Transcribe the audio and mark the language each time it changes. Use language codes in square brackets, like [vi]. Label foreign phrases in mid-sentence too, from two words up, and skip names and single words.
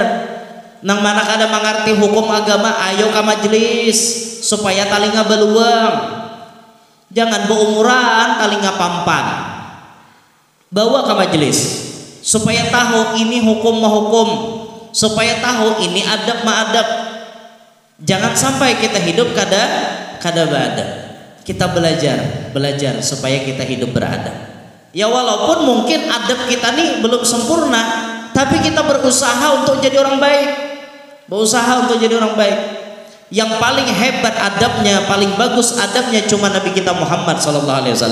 [bjn] Nang mana kada mengerti hukum agama, ayo ke majelis supaya talinga beluang. Jangan berumuran talinga pampan, bawa ke majelis supaya tahu ini hukum mahukum, supaya tahu ini adab ma'adab. [id] Jangan sampai kita hidup kada beradab. Kita belajar supaya kita hidup beradab. Ya walaupun mungkin adab kita nih belum sempurna, tapi kita berusaha untuk jadi orang baik. Yang paling hebat adabnya, paling bagus adabnya cuma Nabi kita Muhammad SAW.